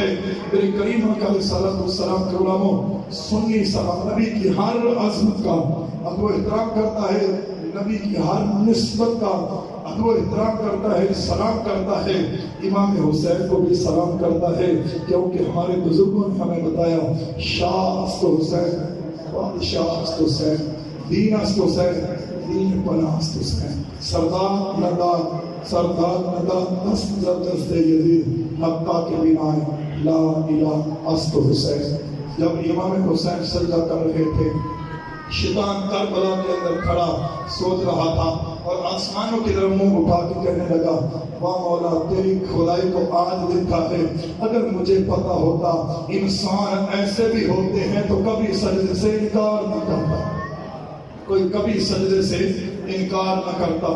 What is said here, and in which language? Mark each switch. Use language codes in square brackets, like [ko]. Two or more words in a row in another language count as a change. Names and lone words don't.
[ur] میرے کریم آقا [ar] علیہ الصلوۃ والسلام [ur] کے علماء سنی صحابہ نبی کی ہر عظمت کا ادب و احترام کرتا ہے، نبی کی ہر نسبت کا ادب و احترام کرتا ہے، سلام کرتا ہے، امام حسین کو بھی سلام کرتا ہے، کیونکہ ہمارے بزرگوں نے ہمیں بتایا [fa] شاہ است حسین، بادشاہ است حسین، دین است حسین، دین پناہ است حسین، سردار ندار، سردار ندار دست دست یزید، حقہ کے بنائے لا الہ است حسین۔ [ur] جب امام حسین سجدہ کر رہے تھے، شیطان کربلا کے اندر کھڑا سوچ رہا تھا اور آسمانوں کی طرف منہ اٹھا کے کہنے لگا واہ مولا تیری کھدائی کو آج دیکھا ہے، اگر مجھے پتا ہوتا انسان ایسے بھی ہوتے ہیں تو کبھی سجدے سے انکار نہ کرتا، کوئی کبھی سجدے سے انکار نہ کرتا۔